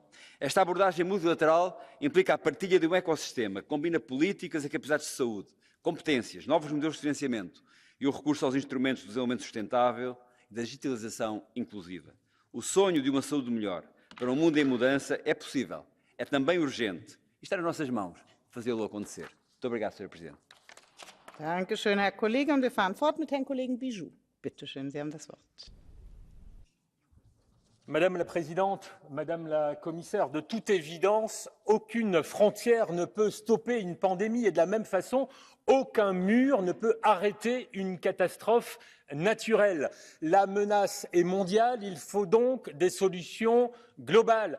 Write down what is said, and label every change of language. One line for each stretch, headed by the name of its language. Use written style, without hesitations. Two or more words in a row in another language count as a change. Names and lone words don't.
Portuguese: Esta abordagem multilateral implica a partilha de um ecossistema que combina políticas e capacidades de saúde, competências, novos modelos de financiamento e o recurso aos instrumentos do desenvolvimento sustentável e da digitalização inclusiva. O sonho de uma saúde melhor para um mundo em mudança é possível, é também urgente e está nas nossas mãos fazê-lo acontecer. Muito obrigado, Sr. Presidente.
German: Danke schön, Herr Kollege. Und wir fahren fort mit Herrn Kollegen Bijou. Bitte schön, Sie haben das Wort.
French: Madame la Présidente, Madame la Commissaire, de toute évidence, aucune frontière ne peut stopper une pandémie et de la même façon, aucun mur ne peut arrêter une catastrophe naturelle. La menace est mondiale, il faut donc des solutions globales.